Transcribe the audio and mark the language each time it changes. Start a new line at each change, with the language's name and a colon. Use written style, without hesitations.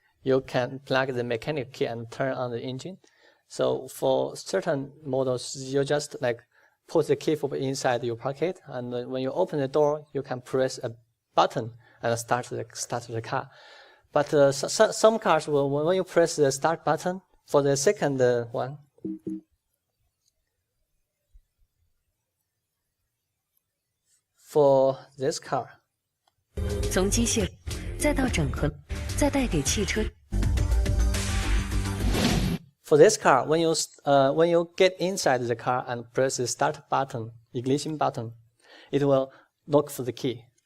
English: You can plug the mechanical key and turn on the engine. So for certain models, you just put the key fob inside your pocket, and when you open the door, you can press a button and start the car. But some cars, when you press the start button for the second one, for this car,
Chinese: 从机械再到整合，再带给汽车。
English: For this car, when you get inside the car and press the start button, ignition button, it will look for the key.